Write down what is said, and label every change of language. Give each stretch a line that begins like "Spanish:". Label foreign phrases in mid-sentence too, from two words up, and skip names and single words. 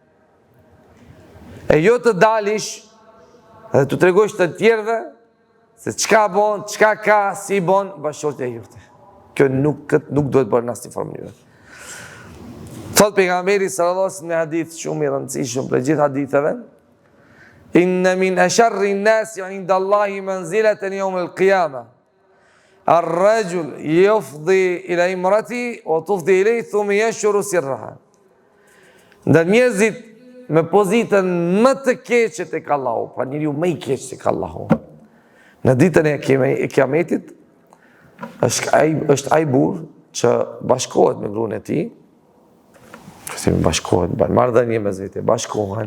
Albanian: E jo të dalish dhe të tregosh të tjerëve se çka bon, çka ka, si bon bashkëshortja jote. Kjo nuk duhet bërë në asnjë mënyrë. Thot pejgamberi
Arabic: صلى الله عليه وسلم
Albanian: në hadith shumë i rëndësishëm për gjithë haditheve,
Arabic: إن من أشر الناس عند الله منزلة يوم القيامة. الرجل يفضي إلى امرأته وتفضي إليه ثم ينشر سرها.
Albanian: Ndër njerëzit me pozitën më të keqe tek Allahu, pra njeriu më i keq tek Allahu. Në ditën e Kiametit është ai burr që bashkohet me gruan e tij. Si bashkohet, marrëdhënie mes vetë, bashkohen.